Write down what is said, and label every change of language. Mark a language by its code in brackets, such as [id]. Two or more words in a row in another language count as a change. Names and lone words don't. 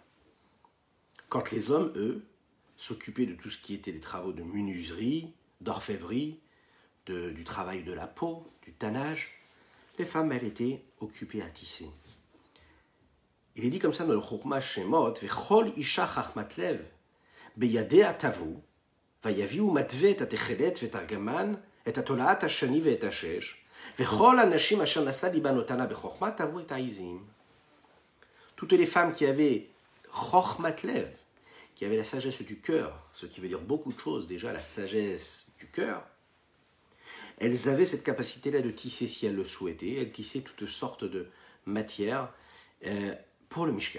[fr] Quand les hommes, eux, s'occupaient de tout ce qui était les travaux de menuiserie, d'orfèvrerie, du travail de la peau, du tannage, les femmes, elles, étaient occupées à tisser. Il est dit comme ça dans le [he] חכמה שמות, וכל אשה חכמת לב, בידיה טוו, ויביאו מטוה את התכלת את הארגמן, את תולעת השני את השש, וכל הנשים אשר נשא לבן אתנה בחכמה טוו את העזים. [fr] Toutes les femmes qui avaient [he] חכמת לב, [fr] qui avaient la sagesse du cœur, ce qui veut dire beaucoup de choses déjà, la sagesse du cœur, elles avaient cette capacité-là de tisser si elles le souhaitaient. Elles tissaient toutes sortes de matières pour le Mishkan.